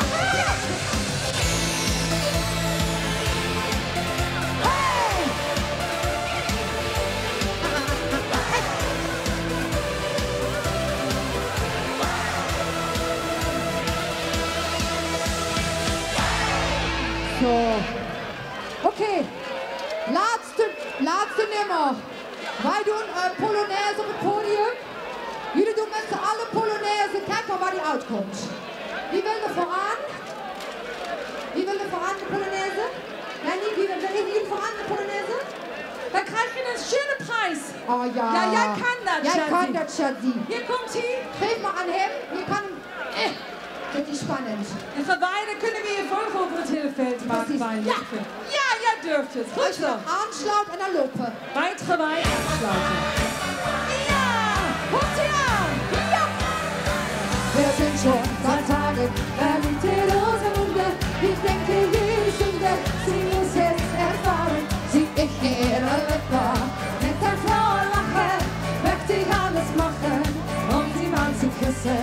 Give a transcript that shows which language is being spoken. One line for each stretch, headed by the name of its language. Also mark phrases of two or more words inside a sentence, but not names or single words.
Dutch: Hey! So. Okay. Laatste nummer. Wij doen een Polonaise op het podium. Jullie doen met z'n allen Polonaise. Kijk maar waar die uitkomt. Wie wil er vooraan? Wie wil er vooraan de Polonaise? Nee, niet wie. Wil jullie vooraan de Polonaise? Dan krijg je een
German: schöne Preis.
Dutch: Oh ja. Ja, jij kan dat, Jij Shazzy. kan dat, Shazzy. Hier komt hij. Geef maar aan hem. Je kan hem... Dat is spannend. En van beide kunnen we je volgen over het hele veld maken. Ja. Ja, jij durft het. Goed zo. Aansluit en dan lopen. Wijd gewijd aansluiten. Ja, komt ie aan. Ja.
German: Wir sind schon seit Tagen verliebt in unsere Munde. Ich denke, jede Stunde, sie muss es erfahren. Sieh ich ihre Lippe mit der blauen Lache, möchte ich alles machen, um sie mal zu küssen.